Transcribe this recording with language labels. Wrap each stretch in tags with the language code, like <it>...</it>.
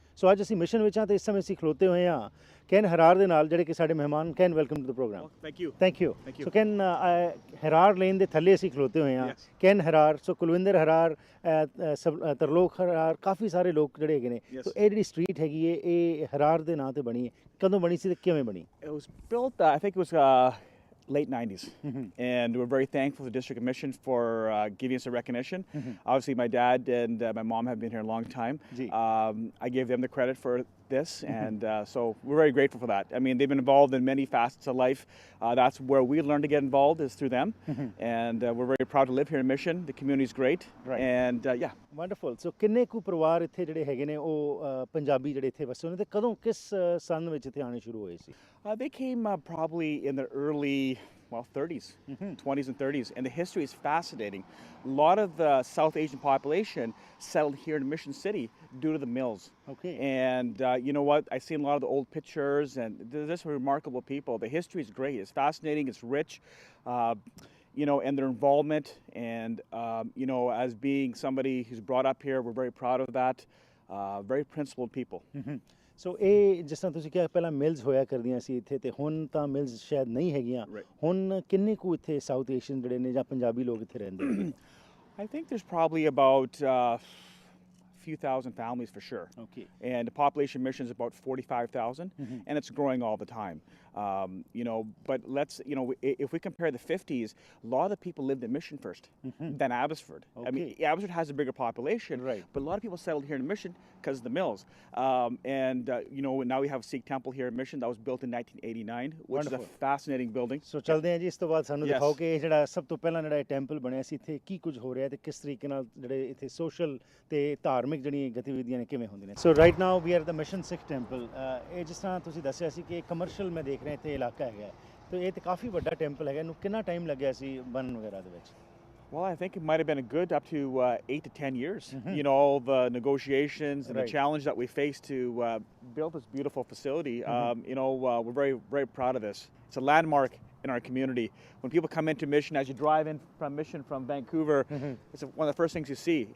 <pa>ਸੋ ਅੱਜ ਅਸੀਂ ਮਿਸ਼ਨ ਵਿੱਚ ਹਾਂ ਤੇ ਇਸ ਸਮੇਂ ਅਸੀਂ ਖਲੋਤੇ ਹੋਏ ਹਾਂ ਕੈਨ ਹਰਾਰ ਦੇ ਨਾਲ, ਜਿਹੜੇ ਕਿ ਸਾਡੇ ਮਹਿਮਾਨ। Can,</pa> <en>Welcome to the programme. Thank you.</en> <pa>So can, ਹਰਾਰ lane ਦੇ ਥੱਲੇ ਅਸੀਂ ਖਲੋਤੇ ਹੋਏ ਹਾਂ। ਕੈਨ ਹਰਾਰ, ਸੋ ਕੁਲਵਿੰਦਰ ਹਰਾਰ, ਤਰਲੋਕ ਹਰਾਰ, ਕਾਫੀ ਸਾਰੇ ਲੋਕ ਜਿਹੜੇ ਹੈਗੇ ਨੇ। ਸੋ ਇਹ ਜਿਹੜੀ ਸਟਰੀਟ ਹੈਗੀ ਹੈ ਇਹ ਹਰਾਰ ਦੇ ਨਾਂ ਤੇ ਬਣੀ ਹੈ। ਕਦੋਂ ਬਣੀ ਸੀ ਤੇ ਕਿਵੇਂ ਬਣੀ?</pa> <en>It was built, I think it was late 90s. And we're very thankful to the District Commission for giving us a recognition. Obviously, my dad and my mom have been here a long time. I gave them the credit for this, and so we're very grateful for that. I mean, they've been involved in many facets of life. That's where we learned to get involved, is through them. And we're very proud to live here in Mission. The community is great. And yeah. Wonderful.</en> <pa>So ਕਿੰਨੇ ਕੁ ਪਰਿਵਾਰ ਇੱਥੇ ਜਿਹੜੇ ਹੈਗੇ ਨੇ ਉਹ ਪੰਜਾਬੀ ਜਿਹੜੇ ਇੱਥੇ ਵਸੇ ਨੇ ਤੇ ਕਦੋਂ ਕਿਸ ਸੰਨ ਵਿੱਚ ਇੱਥੇ ਆਉਣੇ ਸ਼ੁਰੂ ਹੋਏ ਸੀ?</pa> <en>They came probably in the early 30s, 20s and 30s, and the history is fascinating. A lot of the South Asian population settled here in Mission City due to the mills. Okay. And you know what? I've seen a lot of the old pictures, and they're just remarkable people. The history is great. It's fascinating. It's rich. You know, and their involvement, and you know, as being somebody who's brought up here, we're very proud of that. Very principled people.</en> <pa>ਸੋ ਇਹ ਜਿਸ ਤਰ੍ਹਾਂ ਤੁਸੀਂ ਕਿਹਾ ਪਹਿਲਾਂ mills ਹੋਇਆ ਕਰਦੀਆਂ ਸੀ ਇੱਥੇ ਤੇ ਹੁਣ ਤਾਂ ਮਿਲਸ ਸ਼ਾਇਦ ਨਹੀਂ ਹੈਗੀਆਂ। ਹੁਣ ਕਿੰਨੇ ਕੁ ਇੱਥੇ ਸਾਊਥ ਏਸ਼ੀਅਨ ਜਿਹੜੇ ਨੇ ਜਾਂ ਪੰਜਾਬੀ ਲੋਕ ਇੱਥੇ ਰਹਿੰਦੇ ਨੇ?</pa> <en>I think there's probably about few thousand families for sure. Okay. And the population mission is about 45,000, and it's growing all the time. You know, but let's, you know, if we compare the 50s, a lot of the people lived in Mission first, then Abbotsford. Okay. I mean, Abbotsford has a bigger population, but a lot of people settled here in Mission because of the mills. And you know, now we have Sikh temple here in Mission that was built in 1989, which is a fascinating building.</en> <pa>So ਚੱਲਦੇ ਹਾਂ ਜੀ, ਇਸ ਤੋਂ ਬਾਅਦ ਸਾਨੂੰ ਦਿਖਾਓ ਕਿ ਇਹ ਜਿਹੜਾ ਸਭ ਤੋਂ ਪਹਿਲਾਂ ਜਿਹੜਾ ਇਹ ਟੈਂਪਲ ਬਣਿਆ ਸੀ ਇੱਥੇ ਕੀ ਕੁਝ ਹੋ ਰਿਹਾ ਤੇ ਕਿਸ ਤਰੀਕੇ ਨਾਲ ਜਿਹੜੇ ਇੱਥੇ ਸੋਸ਼ਲ ਤੇ ਧਾਰਮਿਕ ਜਿਹੜੀਆਂ ਗਤੀਵਿਧੀਆਂ ਨੇ ਕਿਵੇਂ ਹੁੰਦੀਆਂ ਨੇ। ਸੋ</pa> <en>Right now we are the mission Sikh temple.</en> <pa>ਇਹ ਜਿਸ ਤਰ੍ਹਾਂ ਤੁਸੀਂ ਦੱਸਿਆ ਸੀ ਕਿ ਕਮਰਸ਼ੀਅਲ ਮੈਂ ਦੇਖ ਰਿਹਾ ਇੱਥੇ ਇਲਾਕਾ ਹੈਗਾ ਤੇ ਇਹ ਤੇ ਕਾਫੀ ਵੱਡਾ ਟੈਂਪਲ ਹੈਗਾ। ਇਹਨੂੰ ਕਿੰਨਾ ਟਾਈਮ ਲੱਗਿਆ ਸੀ ਬਣਨ ਵਗੈਰਾ ਦੇ ਵਿੱਚ?</pa> <en>Well, I think it might have been a good up to 8 to 10 years. You know, all the negotiations and the challenge that we faced to build this beautiful facility. You know, we're very, very proud of this. It's a landmark in our community. When people come into Mission, as you drive in from Mission from Vancouver, it's one of the first things you see.</en>